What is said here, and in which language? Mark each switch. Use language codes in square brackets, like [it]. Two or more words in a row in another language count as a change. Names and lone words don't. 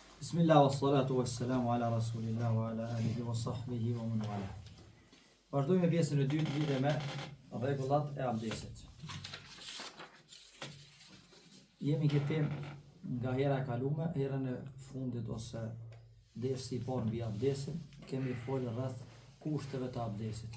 [ar] بسم الله والصلاة والسلام على رسول الله وعلى آله وصحبه ومن والاه. [sq] Vazhdojmë me pjesën e dytë lidhe me rregullat e abdesit. Jemi këtë temë nga hera e kalume, herën e fundit ose dersi i parë mbi abdesin, kemi folur rreth kushteve të abdesit.